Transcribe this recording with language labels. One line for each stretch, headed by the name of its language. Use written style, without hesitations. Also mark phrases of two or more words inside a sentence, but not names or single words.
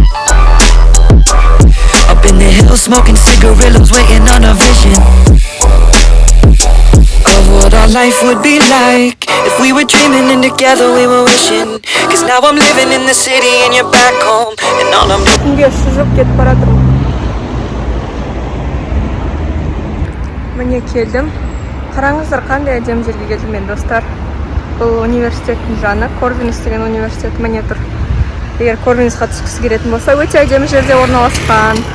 English: Up in the hills smoking cigarillos, waiting on a vision of what our life would be like if we were dreaming and together we were wishing. Cause now I'm living in the city and you're back home, and all I'm
Kazakh: Күнге сызып кетіп бара жатырмын. Міне келдім. Қараңыздар, қандай әдемі жерге келдім мен, достар. Бұл университеттің жаны, Корвинс деген университет міне тұр. Егер Корвинсқа түскісі келетін болса, өте әдемі жерде орналасқан.